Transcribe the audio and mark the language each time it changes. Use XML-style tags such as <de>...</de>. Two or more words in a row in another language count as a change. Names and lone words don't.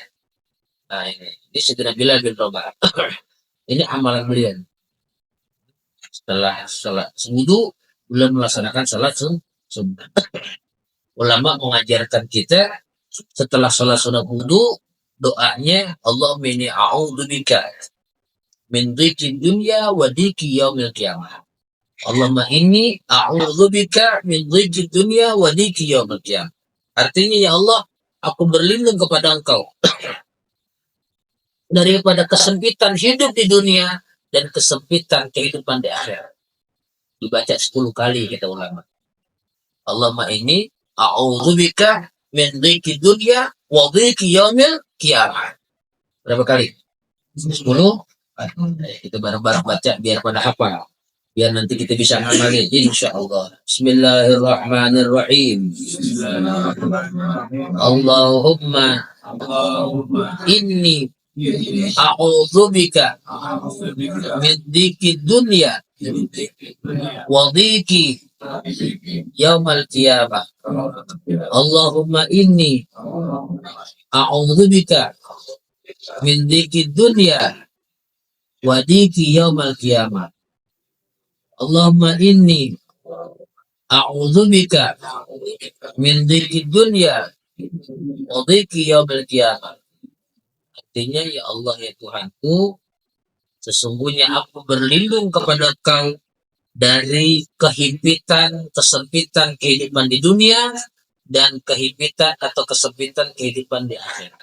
<id>Nah ini Sayyidina Bilal bin Rabah. Ini amalan beliau. Setelah salat wudu, beliau melaksanakan salat sunnah. Ulama mengajarkan kita setelah salat sunat wudu, doanya</id> <ar>اللهم إني أعوذ بك من ضيق الدنيا وضيق يوم القيامة. اللهم إني أعوذ بك من ضيق الدنيا وضيق يوم القيامة.</ar> <id>Artinya ya Allah, aku berlindung kepada Engkau daripada kesempitan hidup di dunia dan kesempitan kehidupan di akhirat. Dibaca 10 kali kita ulama.</id> <ar>اللهم إني أعوذ بك من ضيق الدنيا وضيق يوم القيامة.</ar> <id>Berapa kali? 10. Kita bareng-bareng baca biar pada hafal. Biar nanti kita bisa ngamalin insyaallah.</id> <ar>Bismillahirrahmanirrahim. اللهم إني أعوذ بك من ضيق الدنيا وضيق يوم القيامة. اللهم إني أعوذ بك من ضيق الدنيا وضيق يوم القيامة. اللهم إني أعوذ بك من ضيق الدنيا وضيق يوم القيامة.</ar> <id>Artinya ya Allah ya Tuhanku, sesungguhnya aku berlindung kepada Engkau dari kehimpitan, kesempitan kehidupan di dunia dan kehimpitan atau kesempitan kehidupan di akhirat.</id>